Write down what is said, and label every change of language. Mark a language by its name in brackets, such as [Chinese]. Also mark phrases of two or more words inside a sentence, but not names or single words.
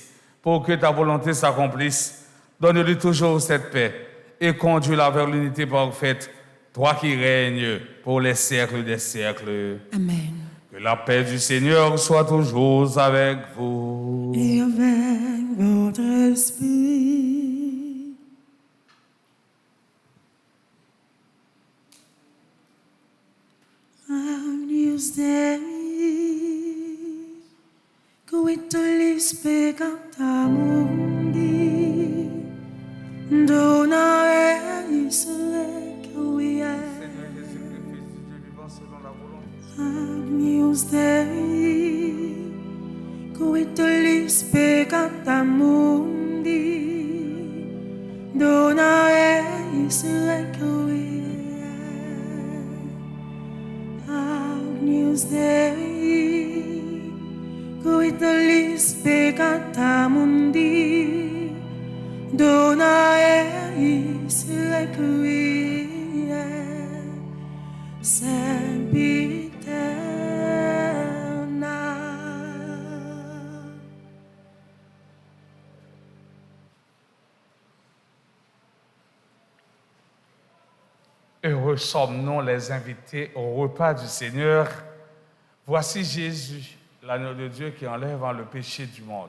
[French] Pour que ta volonté s'accomplisse, donne-lui toujours cette paix et conduis-la vers l'unité parfaite, toi qui règnes pour les siècles des siècles. Amen. Que la paix du Seigneur soit toujours avec vous. Et avec votre esprit. [Latin] Agnus Dei, qui tollis peccata mundi, dona eis requiem. [French] Seigneur Jésus-Christ, Fils du Dieu vivant selon la volonté. [Latin] Agnus Dei, qui tollis peccata mundi, dona eis requiem. Agnus Dei, qui tollis peccata mundi, dona eis requiem. Sempiterna. [French] Heureux sommes-nous les invités au repas du Seigneur. Voici Jésus, l'agneau de Dieu qui enlève le péché du monde.